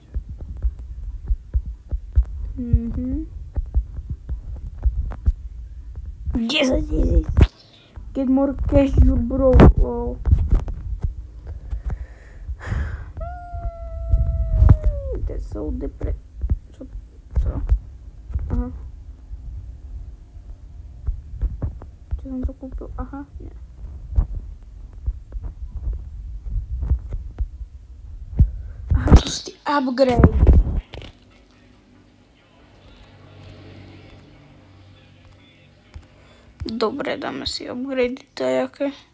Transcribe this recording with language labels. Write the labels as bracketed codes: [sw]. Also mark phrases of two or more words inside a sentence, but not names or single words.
[en] $10,000. Get more cash, you bro. Wow. That's so [sk] Čo to? Aha. Čo som to kúpil? Aha, nie. Aha, to sú tí upgrade. Dobre, dáme si upgrade tajaké.